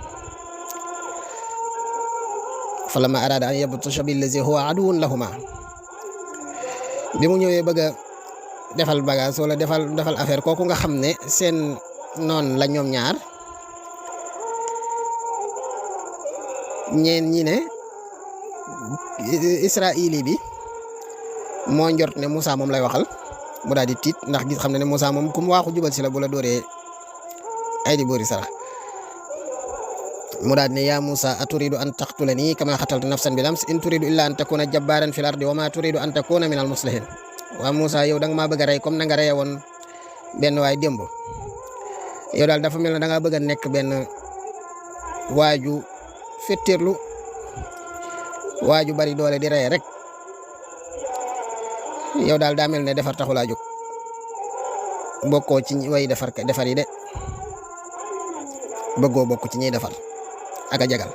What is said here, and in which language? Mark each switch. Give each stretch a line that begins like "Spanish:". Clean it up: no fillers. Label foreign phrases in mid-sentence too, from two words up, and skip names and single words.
Arabic: فلما أراد أن يبطش بالذي هو عدو لهما,
Wolof: bi mu ñëwee bëgg a defal bagage wala defal affaire kooku nga xam ne seen noon la ñoom ñaar, ñeen ñi ne Israëli bi moo njort ne Muusa moom lay waxal, mu daal di tiit ndax gis xam ne Muusa moom ku mu waaxu jubal si la bu la dóoree ay di boori sara.
Arabic: مو دال ني يا موسى أتريد أن تقتلني كما قتلت نفسا بالأمس إن تريد إلا أن تكون جبارا في الأرض وما تريد أن تكون من المصلحين.
Wolof: waa Muusa yow da nga maa bëgg a rey comme na nga reye woon benn waay démb. yow daal dafa mel ne da ngaa bëgg a nekk benn waaju fettirlu, waaju bari doole di reye rek. yow daal daa mel ne defar taxulaa jóg, bokkoo ci way defar yi de, bëggoo bokk ci ñuy defar ak a jagal.